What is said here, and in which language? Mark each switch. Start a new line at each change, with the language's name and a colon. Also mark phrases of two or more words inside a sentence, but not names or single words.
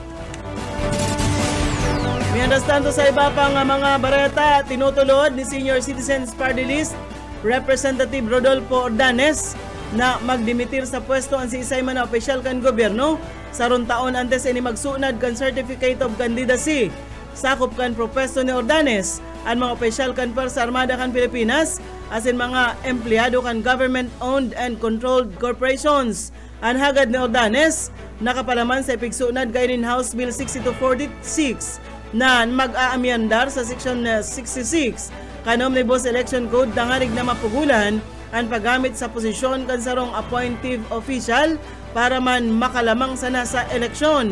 Spanish: Mientras tanto
Bikol: sa iba pang mga bareta, tinutulod ni Senior Citizens Party List Representative Rodolfo Ordanes na magdimitir sa pwesto ang si isay man na opisyal kan gobyerno sa ron taon antes ini magsunad kan Certificate of Candidacy. Sakop kan propesto ni Ordanes ang mga opisyal kan Pwersa Armada kan Pilipinas as in mga empleyado kan
English: government-owned and controlled corporations.
Bikol: Ang hagad ni Ordanes nakapalaman sa ipigsunad kainin House Bill 6246 na mag-aamyandar sa Section 66 kan Omnibus Election Code tangarig na mapugulan ang paggamit sa posisyon kan sarong
English: appointive official
Bikol: para man makalamang sa nasa eleksyon.